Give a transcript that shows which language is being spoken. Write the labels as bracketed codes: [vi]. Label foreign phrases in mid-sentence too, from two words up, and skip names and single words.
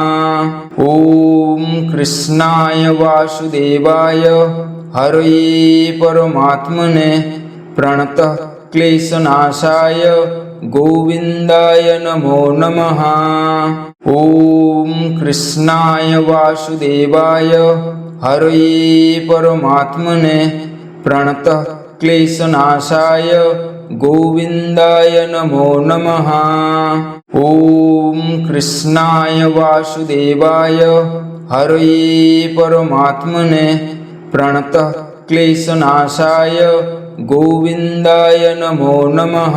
[sa] ॐ कृष्णाय वासुदेवाय हरये परमात्मने प्रणतः क्लेशनाशाय गोविन्दाय नमो नमः। ॐ कृष्णाय वासुदेवाय હરયે પરમાત્મને પ્રણતઃ ક્લેશનાશાય ગોવિંદાય નમો નમઃ. ઓમ કૃષ્ણાય વાસુદેવાય હરયે પરમાત્મને પ્રણતઃ ક્લેશનાશાય ગોવિંદાય નમો નમઃ.